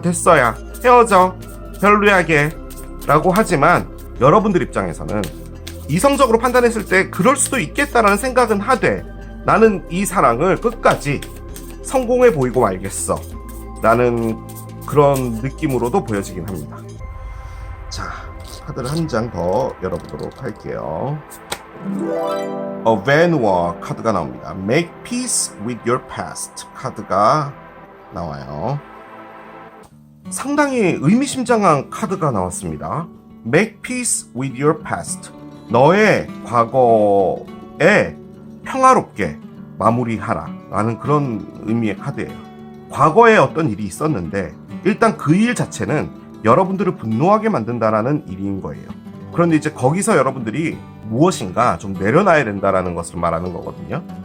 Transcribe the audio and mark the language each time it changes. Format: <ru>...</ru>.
<ko>됐어, 야, 헤어져. 별로야게 라고 하지만 여러분들 입장에서는 이성적으로 판단했을 때 그럴 수도 있겠다라는 생각은 하되 나는 이 사랑을 끝까지 성공해 보이고 말겠어 라는 그런 느낌으로도 보여지긴 합니다. 자, 카드를 한 장 더 열어보도록 할게요. Vanua 카드가 나옵니다.</ko> <en>Make peace with your past</en> <ko>카드가 나와요. 상당히 의미심장한 카드가 나왔습니다.</ko> <en>Make peace with your past.</en> <ko>너의 과거에 평화롭게 마무리하라 라는 그런 의미의 카드예요. 과거에 어떤 일이 있었는데 일단 그 일 자체는 여러분들을 분노하게 만든다라는 일인 거예요. 그런데 이제 거기서 여러분들이 무엇인가 좀 내려놔야 된다라는 것을 말하는 거거든요.</ko>